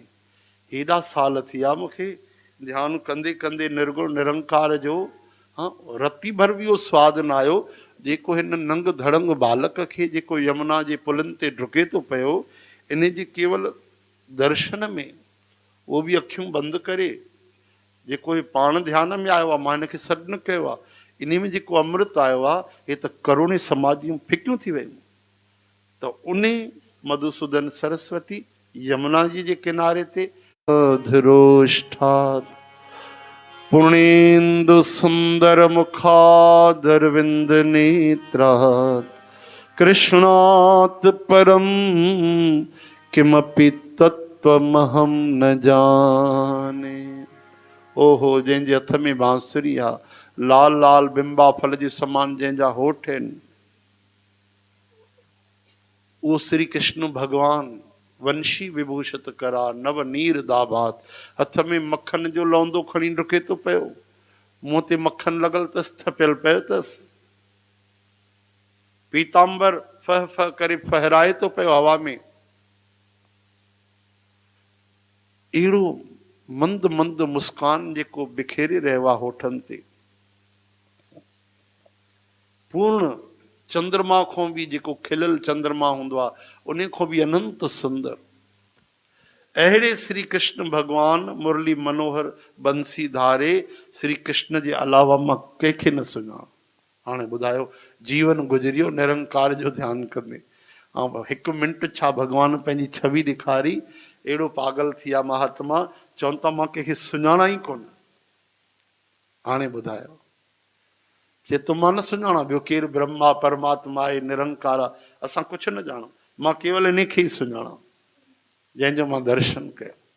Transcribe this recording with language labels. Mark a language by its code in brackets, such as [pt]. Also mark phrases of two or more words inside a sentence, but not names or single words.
[sd] हेॾा साल थी विया मूंखे ध्यानु कंदे कंदे निर्गुण निरंकार जो, हाँ रती भर बि उहो स्वादु न आयो जेको हिन नंग धड़ंग बालक खे जेको यमुना जे पुलनि ते डुके थो पियो, इन जे केवल दर्शन में, उहो बि अखियूं बंदि करे, जेको हे पाण ध्यान में आयो आहे, मां हिनखे सॾु न कयो आहे, इन में जेको अमृत आयो आहे, हे त करोड़े समाधियूं फिकियूं थी वियूं। त उन मधुसूदन सरस्वती यमुना जी जे किनारे ते [sa] धरोष्ठात् पुणेन्दु सुंदर मुखादरविंद नेत्रात् कृष्णात् परम किमपि तत्त्वमहं न जाने। ओहो, [sd] जंहिंजे हथ में बांसुरी आहे, लाल लाल बिंबा फल जे समान जंहिंजा होठ आहिनि, उहो श्री कृष्ण भगवान [sa] वंशी विभूषित करा नव नीर दाभात, [sd] हथ में मक्खन जो लौंदो खणी डुके थो पियो, मुंहं ते मक्खन लॻल अथसि, थपियल पियो अथसि, पीतांबर फह फह करे फहराए थो पियो हवा में, अहिड़ो मंद मंद मुस्कान जेको बिखेरे रहियो आहे होठनि ते, पूर्ण चंद्रमा खां बि जेको खिलियल चंद्रमा हूंदो आहे, उन खां बि अनंत सुंदर। अहिड़े श्री कृष्ण भगवान मुरली मनोहर बंसी धारे श्री कृष्ण जे अलावा मां कंहिंखे न सुञाणा। हाणे ॿुधायो, जीवन गुज़रियो निरंकार जो ध्यानु कंदे, ऐं 1 मिंट छा भगवान पंहिंजी छवि ॾेखारी, अहिड़ो पागल थी विया महात्मा, चवनि था मां कंहिंखे सुञाणा ई कोन। हाणे ॿुधायो, जे तो मां न सुञाणा, ॿियो केरु ब्रह्मा परमात्मा आहे, निरंकार आहे, असां कुझु न ॼाणूं, मां केवल इन खे ई सुञाणा जंहिंजो मां दर्शन कयो।